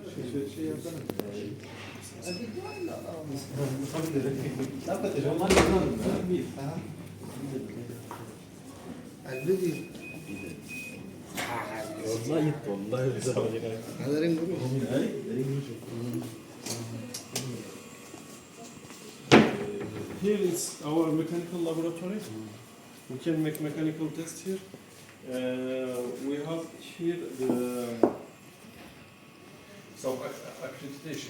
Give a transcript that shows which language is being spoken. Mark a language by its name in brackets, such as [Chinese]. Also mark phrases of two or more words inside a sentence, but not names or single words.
[Turkish] şey yapsana. [Arabic] الفيديو والله هذا رينج روح. [English] Here is our mechanical laboratory. We can make mechanical tests here. We have here some accreditation.